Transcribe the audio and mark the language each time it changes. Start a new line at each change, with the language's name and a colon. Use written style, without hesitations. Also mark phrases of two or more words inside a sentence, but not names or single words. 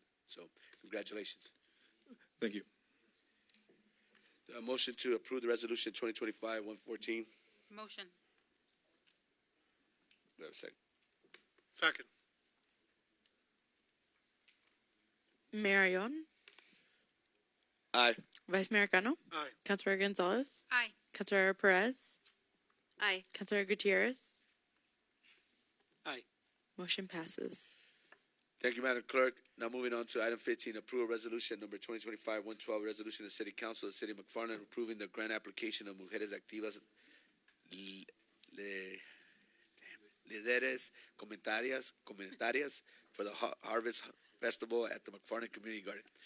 English: So, congratulations. Thank you. A motion to approve the resolution 2025-114. Motion. Do I have a second? Second. Mayor Ayon, Aye. Vice Mayor Cano, Aye. Councilor Gonzalez, Aye. Councilor Perez, Aye. Councilor Gutierrez. Aye. Motion passes. Thank you, Madam Clerk. Now moving on to item 15, approve a resolution number 2025-112, resolution of the City Council of the City of McFarland approving the grant application of Mujeres Activas Líderes Comunitarias for the Harvest Festival at the McFarland Community Garden.